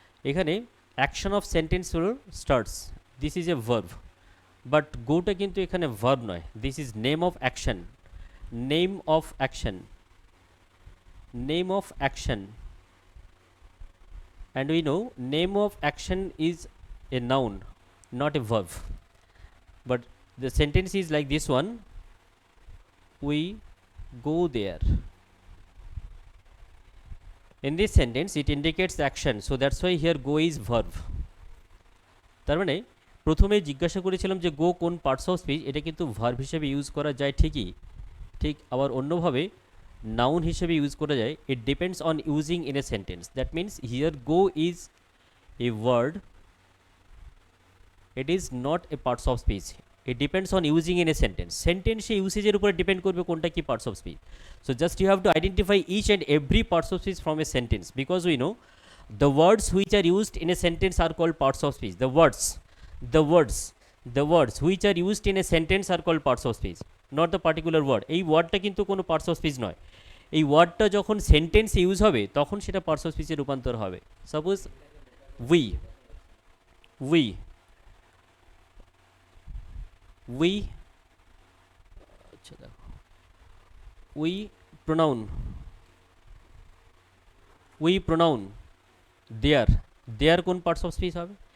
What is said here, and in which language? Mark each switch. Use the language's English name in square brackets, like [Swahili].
[English] এখানে action of sentence হলো starts, this is a verb, but [Bangla] গোটা কিন্তু এখানে ভার্ব নয়, [English] This is name of action, name of action, name of action, and we know name of action is a noun, not a verb, but the sentence is like this one, we go there. In this sentence it indicates action, so that's why here go is verb. [Bangla] তার মানে প্রথমে জিজ্ঞাসা করেছিলাম যে গো কোন parts of speech, এটা কিন্তু verb হিসেবে ইউজ করা যায় ঠিকই, ঠিক আবার অন্যভাবে নাউন হিসেবে ইউজ করা যায়। [English] It depends on using in a sentence, that means here go is a word, it is not a parts of speech, it depends on using in a sentence. [Bangla] সেন্টেন্সে ইউসেজের উপরে ডিপেন্ড করবে কোনটা কি parts of speech. [English] So just you have to identify each and every parts of speech from a sentence, because we know the words which are used in a sentence are called parts of speech. The words which are used in a sentence are called parts of speech, not the particular word. [Bangla] এই ওয়ার্ডটা কিন্তু কোনো parts of speech নয়, এই ওয়ার্ডটা যখন সেন্টেন্সে use হবে তখন সেটা পার্টস অফ স্পিচে রূপান্তর হবে। [English] suppose we, we, we, [Bangla] আচ্ছা দেখো, [English] We pronoun, we pronoun, there, there কোন parts of speech হবে?